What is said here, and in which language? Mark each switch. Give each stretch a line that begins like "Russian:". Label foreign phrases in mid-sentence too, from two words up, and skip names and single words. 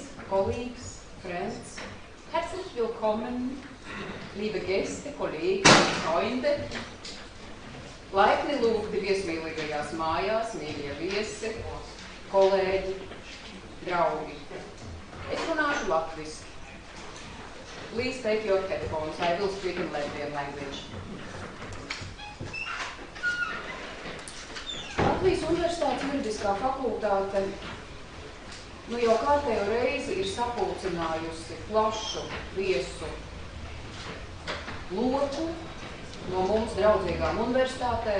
English: colleagues, friends,
German: herzlich willkommen, liebe Gäste, Kollegen, Freunde,
Latvian: laipni lūgti viesmīlīgajās mājās, mīļie viesi, kolēģi, draugi. Es runāšu latviski.
English: Please take your headphones. I will speak in Latvian language.
Latvian: Latvijas Universitātes juridiskā fakultāte jau kārtējo reizi ir sapulcinājusi plašu viesu loku no mums draudzīgām universitātēm.